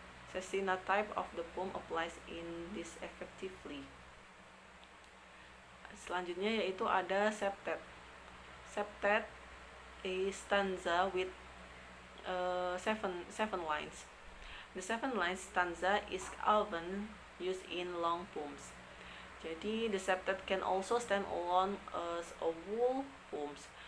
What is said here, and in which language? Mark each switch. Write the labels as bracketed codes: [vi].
[en] Sestina type of the poem applies in this effectively. [id] Selanjutnya yaitu ada septet. [en] Septet is stanza with 7 lines. The 7 lines stanza is often used in long poems. [id] Jadi [en] the septet can also stand alone as a whole poems.